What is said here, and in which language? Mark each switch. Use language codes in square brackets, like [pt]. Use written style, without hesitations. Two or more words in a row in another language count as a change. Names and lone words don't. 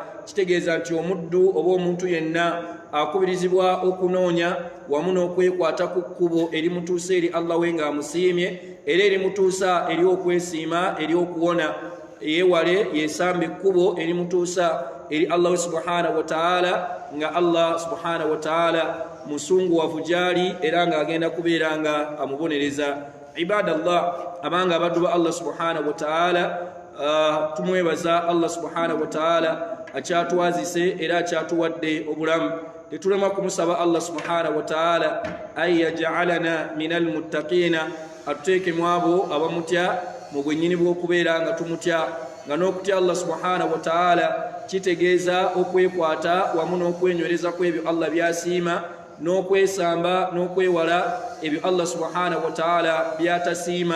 [lg] kitegeeza nti omuddu oba omuntu yenna akubirizibwa okunoonya wamu n'okwekwata ku kkubo erimutuusa eri Allah we nga amusiimye, era erimutuusa eri okwesiima eri okuwona. yeewale yeesambe ekkubo erimutuusa eri [ar] الله سبحانه وتعالى, [lg] nga [ar] الله سبحانه وتعالى [lg] musunguwavu gyali era ng'agenda kubeera nga amubonereza. Ibadallah, abanga abaddu ba [ar] الله سبحانه وتعالى, [lg] tumwebaza [ar] الله سبحانه وتعالى [lg] akyatwazise era akyatuwadde obulamu. Tetulema kumusaba [ar] الله سبحانه وتعالى أن يجعلنا من المتقين, [lg] atuteeke mu abo abamutya mu bwennyini bw'okubeera nga tumutya, nga n'okutya [ar] الله سبحانه وتعالى [lg] kitegeeza okwekwata wamu n'okwenywereza kw'ebyo Allah byasiima, n'okwesamba n'okwewala ebyo Allah subhanahu wa ta'ala byatasiima.